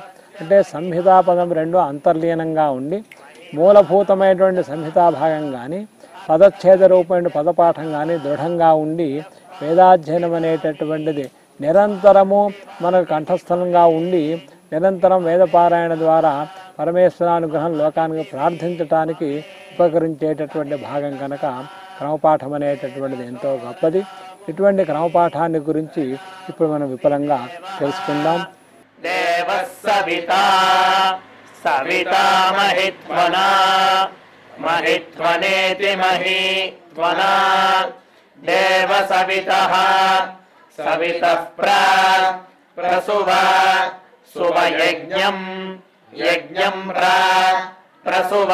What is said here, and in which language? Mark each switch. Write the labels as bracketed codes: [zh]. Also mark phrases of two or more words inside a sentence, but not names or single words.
[te] అంటే సంహితా పదం రెండు అంతర్లీనంగా ఉండి మూలభూతమైనటువంటి సంహితా భాగం కానీ పదచ్ఛేద రూపమైన పదపాఠం కానీ దృఢంగా ఉండి వేదాధ్యయనం అనేటటువంటిది నిరంతరము మనకు కంఠస్థలంగా ఉండి నిరంతరం వేదపారాయణ ద్వారా పరమేశ్వరానుగ్రహం లోకానికి ప్రార్థించటానికి ఉపకరించేటటువంటి భాగం కనుక క్రమపాఠం అనేటటువంటిది ఎంతో గొప్పది. ఇటువంటి క్రమపాఠాన్ని గురించి ఇప్పుడు మనం విపులంగా తెలుసుకుందాం. [sa] దేవః సవితా सविता महित्वना महित्वनेति महित्वना देवसवितः सवितः प्रसुव सुवयज्ञम् यज्ञम् प्रसुव